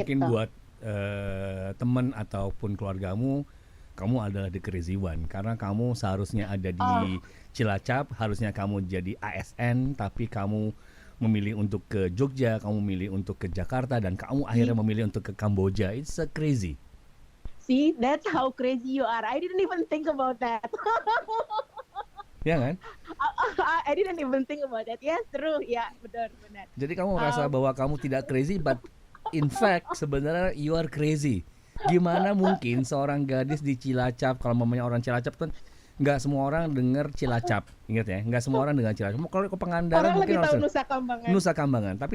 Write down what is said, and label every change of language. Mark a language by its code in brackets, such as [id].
[id] Mungkin buat teman ataupun keluargamu, kamu adalah [en] the crazy one [id] karena kamu seharusnya ada di Cilacap, harusnya kamu jadi ASN, tapi kamu memilih untuk ke Jogja, kamu memilih untuk ke Jakarta, dan kamu akhirnya memilih untuk ke Kamboja. [en] It's so crazy. See, that's how crazy you are. I didn't even think about that. [id] Ya kan? [en] I didn't even think about that. Yes, true. [id] Ya, benar. Jadi kamu merasa bahwa kamu tidak crazy, [en] but in fact [id] sebenarnya [en] you are crazy. [id] Gimana mungkin seorang gadis di Cilacap, kalau mamanya orang Cilacap kan nggak semua orang dengar Cilacap, ingat ya, nggak semua orang dengar Cilacap. Kalau ke Pangandaran orang mungkin lebih tahu Nusa Kambangan. Tapi